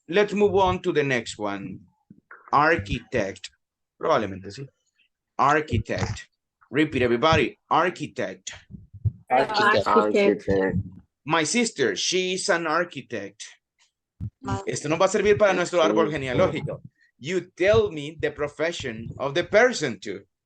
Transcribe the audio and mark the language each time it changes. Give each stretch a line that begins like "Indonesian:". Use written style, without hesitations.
English: Let's move on to the next one. Architect.
Spanish: Probablemente sí.
English: Architect. Repeat, everybody. Architect. Architect. My sister, she is an architect.
Spanish: Esto nos va a servir para nuestro árbol genealógico.
English: You tell me the profession of the person too.